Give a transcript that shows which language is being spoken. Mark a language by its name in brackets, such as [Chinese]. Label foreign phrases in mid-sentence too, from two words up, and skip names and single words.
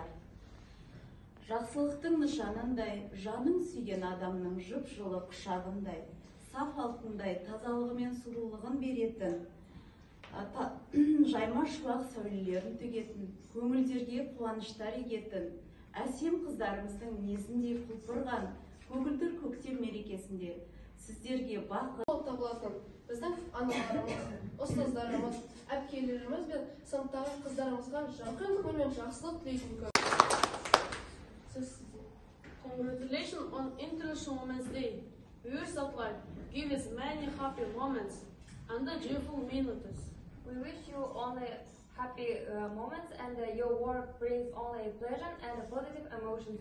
[Kazakh] Жақсылықтың нышанындай, жаның сүйген адамның жып-жылы құшағындай, саф алтындай тазалығы мен сұлулығын беретін, жайма шуақ сәулелерін төгетін, көңілдерге қуаныштар егетін, әсем қыздарымыздың мінезіндей құлпырған көгілдір көктем мерекесінде сіздерге бақыт болып табылатын біздің аналарымыз, ұстаздарымыз, әпкелеріміз бен сыныптағы қыздарымызға жарқын күн мен жақсылық тілейтін күн. [English] Congratulations on International Women's Day. We wish that life give us many happy moments and joyful minutes. We wish you only happy moments and your work brings only pleasure and positive emotions.